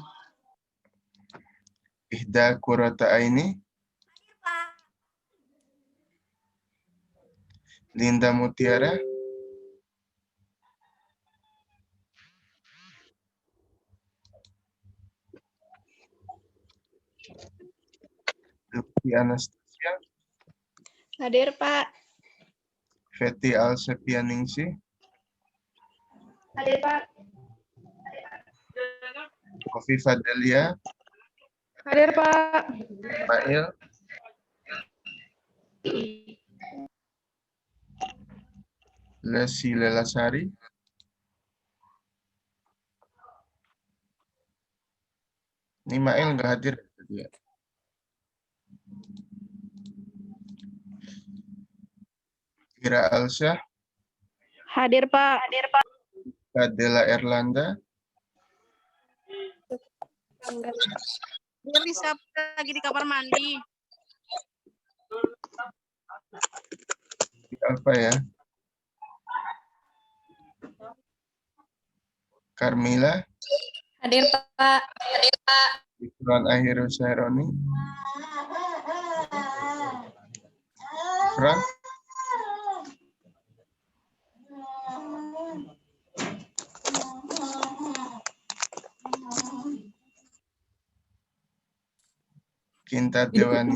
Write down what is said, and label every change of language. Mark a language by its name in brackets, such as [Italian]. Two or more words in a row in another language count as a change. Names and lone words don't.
[Indonesian] Ihda Kurota Aini, Linda Mutiara, Lutfi Anastasia, Hadir, Pak. Feti Alsepianingsi, Hadir, Pak. Kofi Fadelia, Hadir, Pak. Mail, Lesi Lelasari, ini Mail nggak hadir. Ira Alsyah, Hadir, Pak. Hadir, Pak. Kadela Erlanda, Dia bisa lagi di kamar mandi. apa ya? Carmila, Hadir, Pak. Ifran Ahiru Saironi, Fran, Kinta Dewani,